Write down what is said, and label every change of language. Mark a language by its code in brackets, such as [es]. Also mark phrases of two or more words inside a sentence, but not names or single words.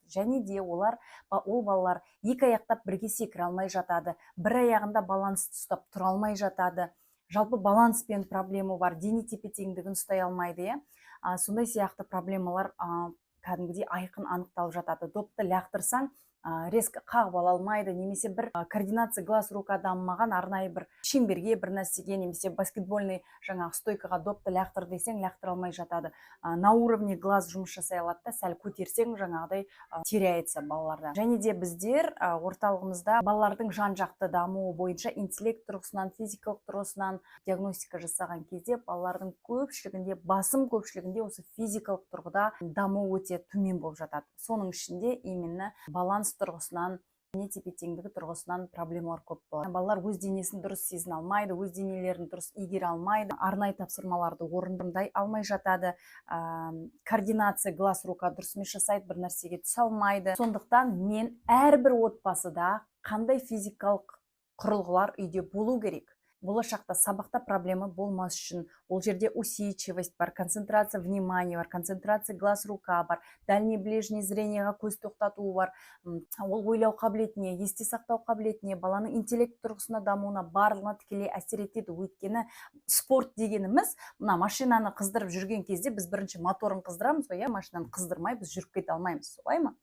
[kk] Және де ол балалар екі аяқтап бірге секіре алмай жатады, бір аяғында балансты ұстап тұра алмай жатады. Жалпы баланспен проблема бар, дене тепе-теңдігін ұстай алмайды. Сондай сияқты проблемалар кәдімгідей айқын анықталып жатады. Допты лақтырсаң, резко қағып ала алмайды, немесе бір [ru] координация глаз-рука [kk] дамымаған, арнайы бір шеңберге бір нәрсеге, немесе [ru] баскетбольный стойкаға [kk] допты лақтыр десең, лақтыра алмай жатады. [ru] На уровне глаз [kk] жұмыс жасай алады да, сәл көтерсең жаңағыдай теряется балаларда. Және де біздер орталығымызда балалардың жан-жақты дамуы бойынша интеллект тұрғысынан, физикалық тұрғысынан диагностика жасаған кезде балалардың көпшілігінде, басым көпшілігінде осы физикалық тұрғыда даму өте төмен болып жатады. Соның ішінде именно баланс тұрғысынан, дене тепе-теңдігі тұрғысынан проблемалар көп болады. Балалар өз денесін дұрыс сезіне алмайды, өз денелерін дұрыс игере алмайды, арнайы тапсырмаларды орындай алмай жатады, [ru] координация глаз-рука [kk] дұрыс емес жасайды, бір нәрсеге түсе алмайды. Сондықтан мен әрбір отбасыда қандай физикалық құрылғылар үйде болу керек? Болашақта сабақта проблема болмас үшін ол жерде усидчивость бар, [ru] концентрация внимания [kk] бар, [ru] концентрация глаз-рука [kk] бар, [ru] дальний ближний зрениеға [kk] көз тоқтатуы бар, ол ойлау қабілетіне, есте сақтау қабілетіне, баланың интеллект тұрғысына дамуына барлығына тікелей әсер етеді. Өйткені спорт дегеніміз, мына машинаны қыздырып жүрген кезде біз бірінші моторын қыздырамыз ғой, машинаны қыздырмай біз жүріп кете алмаймыз, солай ма?